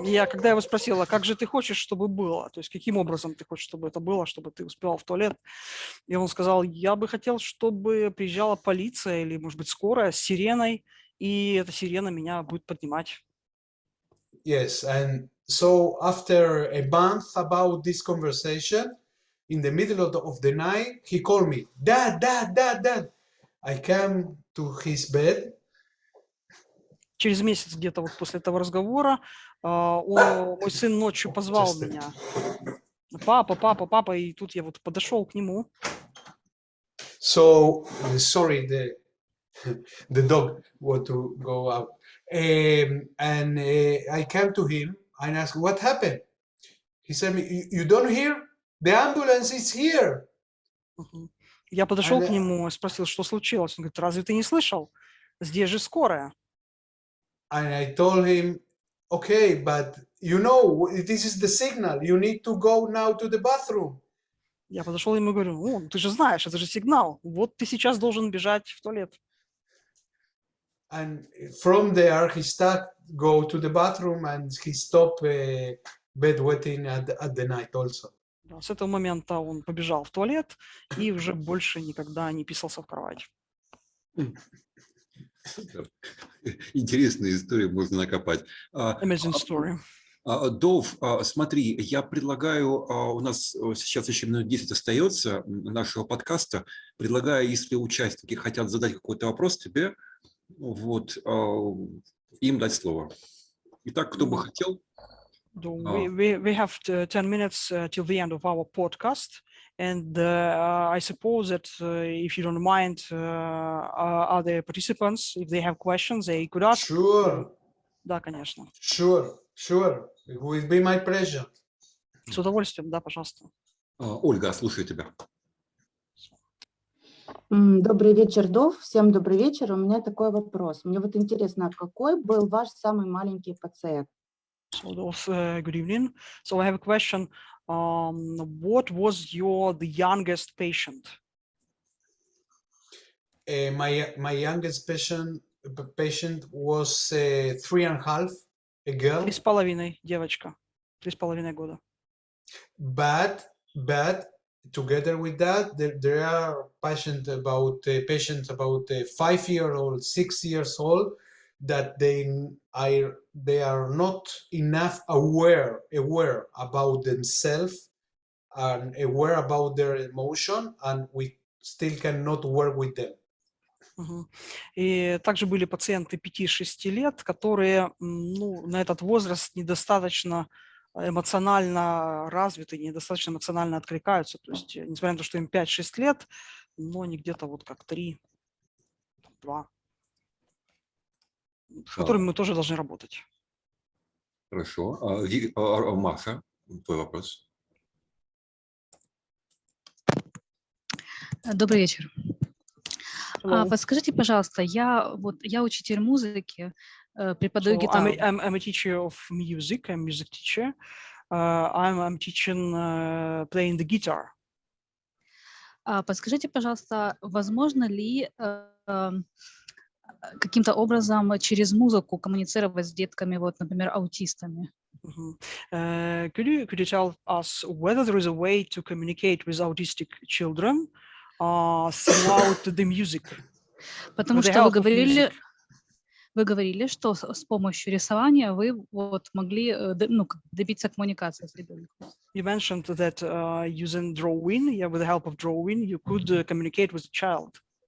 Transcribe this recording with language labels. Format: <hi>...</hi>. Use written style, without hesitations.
<ru>Когда я его спросила, как же ты хочешь, чтобы было, то есть каким образом ты хочешь, чтобы это было, чтобы ты успевал в туалет, и он сказал, я бы хотел, чтобы приезжала полиция или, может быть, скорая с сиреной, и эта сирена меня будет поднимать.</ru> <en>Yes, and so after a month about this conversation, in the middle of the night, he called me, Dad. I came to his bed.</en> <ru>Через месяц где-то вот после этого разговора мой сын ночью позвал меня. Папа, и тут я вот подошел к нему.</ru> <en>So, sorry, the dog want to go out. And I came to him and asked, what happened? He said, you don't hear? The ambulance is here.</en> <ru>Я подошел к нему и спросил, что случилось. Он говорит, разве ты не слышал? Здесь же скорая.</ru> <en>And I told him, okay, but you know, this is the signal. You need to go now to the bathroom.</en> <ru>Я подошел ему и говорю, ты же знаешь, это же сигнал. Вот ты сейчас должен бежать в туалет.</ru> <en>And from there, he started go to the bathroom and he stopped bedwetting at the night also.</en> <ru>С этого момента он побежал в туалет и уже больше никогда не писался в кровать. Интересные истории можно накопать.</ru> <en>Amazing story.</en> <ru>Дов, смотри, я предлагаю, у нас сейчас еще минут 10 остается нашего подкаста, предлагаю, если участники хотят задать какой-то вопрос тебе, вот, им дать слово. Итак, кто бы хотел?</ru> <en>We have 10 minutes till the end of our podcast, and I suppose that if you don't mind, other participants, if they have questions, they could ask. Sure.</en> <ru>Да, конечно.</ru> <en>Sure. It will be my pleasure.</en> <ru>С удовольствием, да, пожалуйста. Ольга, слушаю тебя. Добрый вечер, Дов. Всем добрый вечер. У меня такой вопрос. Мне вот интересно, какой был ваш самый маленький пациент?</ru> <en>So, good evening. So I have a question. What was the youngest patient? My youngest patient was 3.5, a girl. 3,5 девочка. 3,5 года. But together with that, there are patients about 5-year-old, 6 years old, that they are not enough aware about themselves and aware about their emotion, and we still cannot work with them. Мгм.</en> <ru>И также были пациенты 5-6 лет, которые ну, на этот возраст недостаточно эмоционально развиты, недостаточно эмоционально откликаются. То есть, несмотря на то, что им 5-6 лет, но они где-то вот как 3-2, с которыми мы тоже должны работать. Хорошо. Маша, твой вопрос. Добрый вечер.</ru> <en>Hello.</en> <ru>Подскажите, пожалуйста, я учитель музыки, преподаю</ru> <en>So</en> <ru>гитару.</ru> <en>I'm a teacher of music. I'm a music teacher. I'm teaching playing the guitar.</en> <ru>Подскажите, пожалуйста, возможно ли каким-то образом через музыку коммуницировать с детками, вот, например, аутистами?</ru> <en>Could you tell us whether there is a way to communicate with autistic children throughout the music?</en> <ru>Потому</ru> <en>With the</en> <ru>что</ru> <en>help of music.</en> <ru>вы говорили, что с помощью рисования вы вот могли добиться коммуникации с ребенком.</ru> <en>You mentioned that using drawing, with the help of drawing, you could communicate with the child.</en>